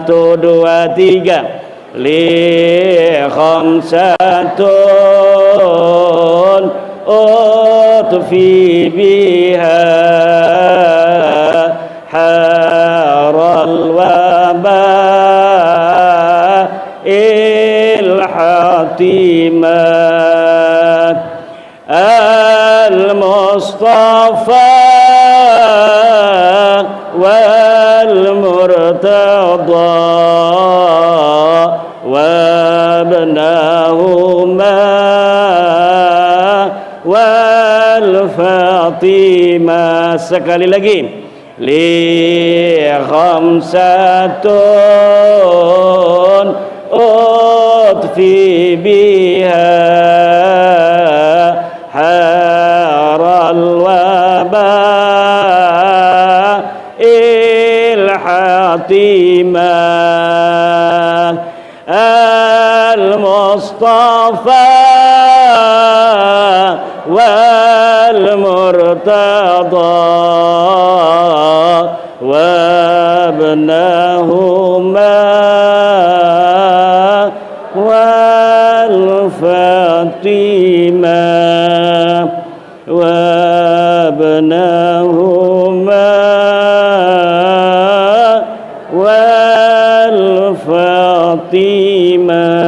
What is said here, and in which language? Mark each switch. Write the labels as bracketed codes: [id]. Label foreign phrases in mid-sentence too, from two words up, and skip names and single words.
[id] Dua tiga. [ar] لي خمسة أطفي بها حر الوباء الحاطمة المصطفى والمرتضى وابنهما والفاطمة. [id] Sekali lagi. [ar] لي خمسة أطفي بها حر الوباء الحاتمة المصطفى والمرتضى وابنهما والفاطمة وابنهما والفاطمة.